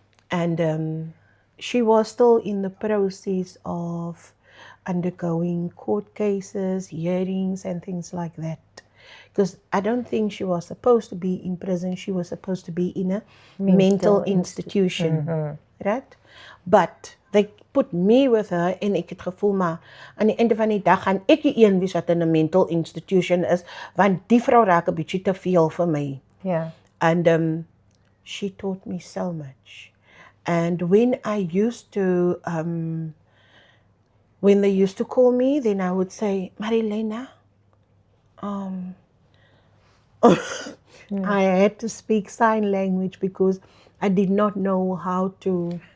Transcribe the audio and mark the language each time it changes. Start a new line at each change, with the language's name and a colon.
English: And she was still in the process of undergoing court cases, hearings, and things like that. Because I don't think she was supposed to be in prison. She was supposed to be in a mental institution. Right?
Afrikaans: But they put me with her en ek het gevoel maar aan die einde van die dag gaan ek die een wees wat in 'n mental institution is, want die vrou raak 'n bietjie te veel vir my.
English: Yeah. And she taught me so much. And when I used to, when they used to call me, then I would say, Marilena, I had to speak sign language because I did not know how to